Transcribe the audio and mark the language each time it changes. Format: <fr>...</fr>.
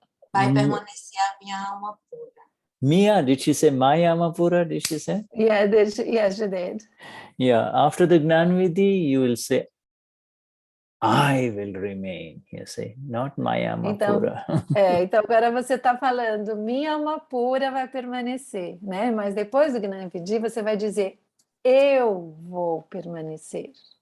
<pt>Vai permanecer a minha alma pura.</pt> <en>Mia, did she say my Amapura? Did she say? Yes, she did. Yeah, after the Gnanvidhi, you will say, I will remain, you see, not my Amapura.</en> <pt>Então agora você está falando, minha alma pura vai permanecer, né? Mas depois do Gnani Vidhi, você vai dizer, eu vou permanecer.</pt>